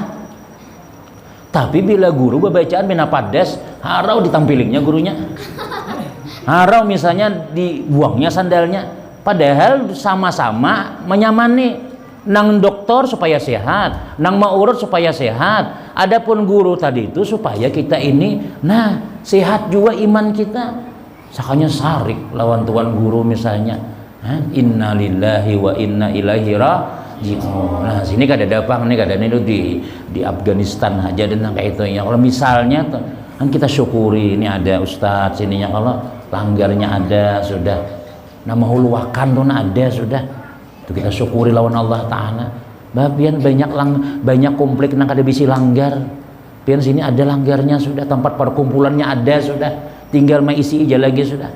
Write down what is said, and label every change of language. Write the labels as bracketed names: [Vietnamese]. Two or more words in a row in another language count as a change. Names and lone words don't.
[Banjar] Tapi bila guru bacaan mina padas harau ditampilingnya gurunya harau misalnya dibuangnya sandalnya padahal sama-sama menyamani nang dokter supaya sehat nang maurut supaya sehat adapun guru tadi itu supaya kita ini nah sehat juga iman kita sakanya sarik lawan tuan guru misalnya [Arabic] inna lillahi wa inna ilaihi raji'un. [Banjar] Nah sini kada dapang nih kada nih di Afghanistan aja dan kayak itu ya kalau misalnya kan kita syukuri ini ada ustadz sininya kalau langgarnya ada sudah nama huluakan tuh ada sudah itu kita syukuri lawan Allah Ta'ala babian banyak konflik nang kada bisi langgar pian sini ada langgarnya sudah, tempat perkumpulannya ada sudah, tinggal mengisi ija lagi sudah.